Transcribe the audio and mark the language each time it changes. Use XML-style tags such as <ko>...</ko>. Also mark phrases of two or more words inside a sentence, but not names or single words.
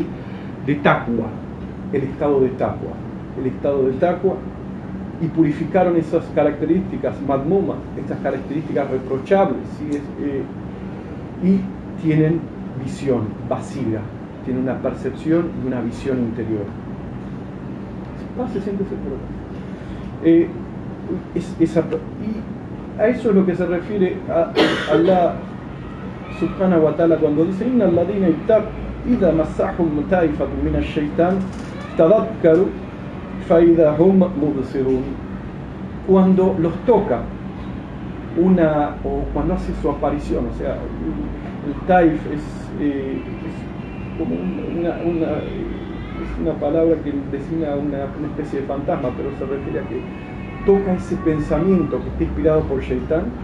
<es>De taqwa, el estado de taqwa, y purificaron esas características madmumas, estas características reprochables, ¿sí? Y tienen visión, basira, tienen una percepción y una visión interior. Se siente seguro. Y a eso es lo que se refiere a Allah</es> <ar>سبحانه وتعالى</ar> <es>cuando dice</es> <ar>إن الذين إذا مسهم طائف من الشيطان تذكروا فإذا هم مبصرون.</ar> <es>Cuando los toca o cuando hace su aparición, o sea, el taif es como una palabra que designa una especie de fantasma, pero se refiere a que toca ese pensamiento que está inspirado por Shaitán</es>